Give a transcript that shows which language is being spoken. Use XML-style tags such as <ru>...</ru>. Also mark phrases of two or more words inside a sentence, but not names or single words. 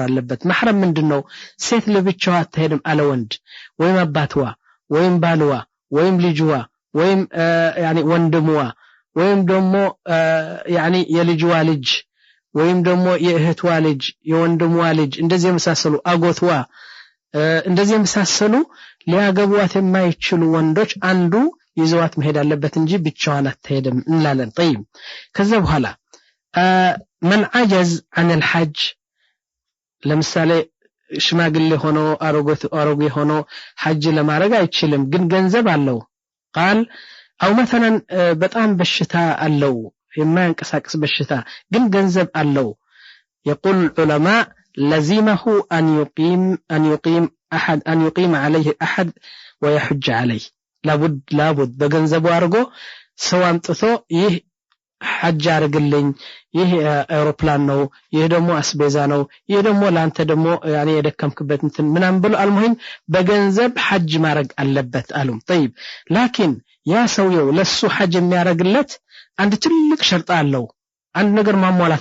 <am>አለበት ማህረም ምንድነው ሴት ለብቻዋ አትሄድም አለ ወንድ ወይም አባትዋ ወይም ባልዋ ወይም ልጅዋ ወይም يعني ወንድምዋ ወይም ደግሞ يعني የልጅዋ ልጅ ወይም ደግሞ የእህትዋ ልጅ የወንድምዋ ልጅ እንደዚህ የመሳሰሉ አጎትዋ እንደዚህ የመሳሰሉ ሊያገቧት የማይችሉ ወንዶች አንዱ ይዘዋት መሄድ አለበት እንጂ ብቻዋን አትሄድም እንላለን طيب ከዛ በኋላ</am> <ar>من عجز عن</ar> <am>الحج ለምሳሌ ሽማግሌ ሆኖ አሮጌ ሆኖ ሐጅ ለማድረግ አይችልም ግን ገንዘብ አለው</am> <ar>قال او مثلا</ar> <am>በጣም በሽታ አለው የማይንቀሳቀስ በሽታ ግን ገንዘብ አለው</am> <ar>يقول العلماء لزمه ان يقيم عليه احد ويحج عليه لابد</ar> <am>በገንዘቡ አርጎ ሰው አምጥቶ ይህ ሐጅ አርግልኝ ይሄ አውሮፕላን ነው ይሄ ደግሞ አስቤዛ ነው ይሄ ደግሞ ላንተ ደግሞ ያኔ የደከምክበት እንትን ምናምን ብሎ አልሙሂም በገንዘብ ሐጅ ማረግ አለበት አሉ طيب ላኪን ያ ሰውየው ለሱ ሐጅ የሚያረግለት አንድ ትልቅ ሸርጥ አለው አንድ ነገር ማሟላት</am>